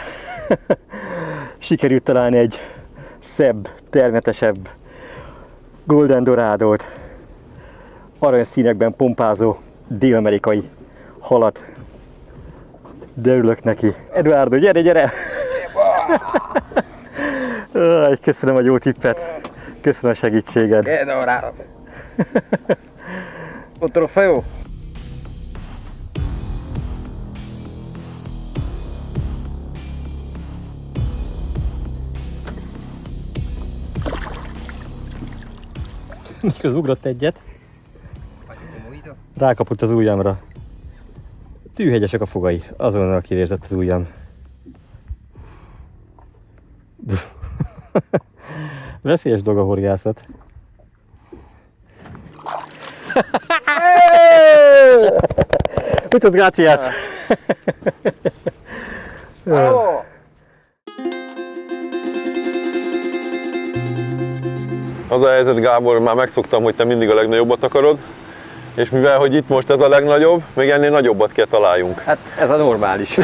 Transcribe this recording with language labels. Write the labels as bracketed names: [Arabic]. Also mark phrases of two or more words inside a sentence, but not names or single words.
[Hungarian] Sikerült találni egy szebb, termetesebb golden dorádót. Aranyszínekben pompázó dél-amerikai halat. De örülök neki. Eduardo, gyere, gyere! Köszönöm a jó tippet. Köszönöm a segítséged. [Spanish] Eduardo. Otro feo. [Hungarian] Mikor ugrott egyet, rákapott az ujjamra. Tűhegyesek a fogai, azonnal kivérzett az ujjam. Veszélyes dolog a horgászat. [Spanish] Muchas gracias! [Hungarian] Az a helyzet, Gábor, már megszoktam, hogy te mindig a legnagyobbat akarod, és mivel, hogy itt most ez a legnagyobb, még ennél nagyobbat kell találjunk. Hát ez a normális.